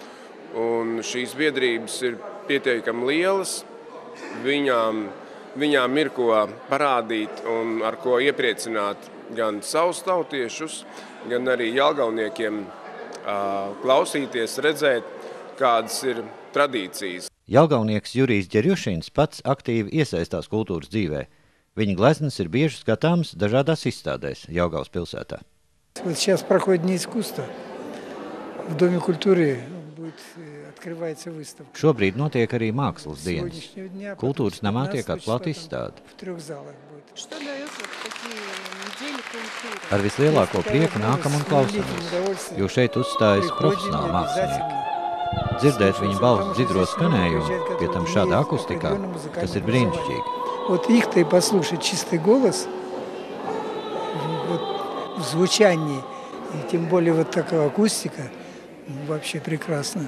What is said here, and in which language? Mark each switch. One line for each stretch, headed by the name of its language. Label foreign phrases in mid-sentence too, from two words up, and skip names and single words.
Latvian: Un šīs biedrības ir pietiekami lielas, viņām ir ko parādīt un ar ko iepriecināt gan savus tautiešus, gan arī jelgavniekiem klausīties, redzēt, kādas ir tradīcijas. Jelgavnieks Jurijs Ģerjušins pats aktīvi iesaistās kultūras dzīvē. Viņa gleznas ir bieži skatāmas dažādās izstādēs Jelgavas pilsētā.
Russian: Сейчас проходит Дни искусства. В Доме культуры будет открывается выставка.
Latvian: Šobrīd notiek arī mākslas dienas. Kultūras namā tiek atklāta izstāde.
Russian: В 3 залах будет. Что дает вот такие недели культуры?
Latvian: Ar vislielāko prieku nākam un klausamies, jo šeit uzstājas profesionāli mākslinieki. Dzirdēt viņa balss dzidro skanējumu, pie tam šādā akustikā, tas ir brīnišķīgi.
Russian: Вот их-то и послушать чистый голос вот, в звучании, и тем более вот такая акустика, вообще прекрасно.